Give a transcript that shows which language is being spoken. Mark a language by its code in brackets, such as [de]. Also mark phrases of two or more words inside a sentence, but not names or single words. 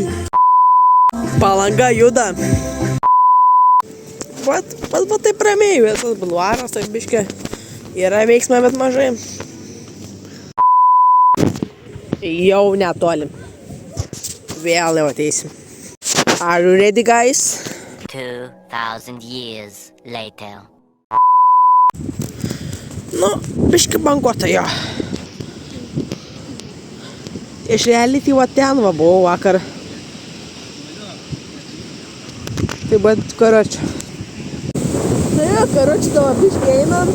[lt] Palanga juda. Va taip ramiai, visas bulvaras, tai biškė yra veiksma, bet mažai. Jau netoli. Vėl jau ateisim. [en] Are you ready, guys? 2000 years later. [lt] Nu, biškį banguota jo. Iš reality va ten va buvau vakar. Tai bet, karočiui. Tai jo, karočiui, tavo biškį einam.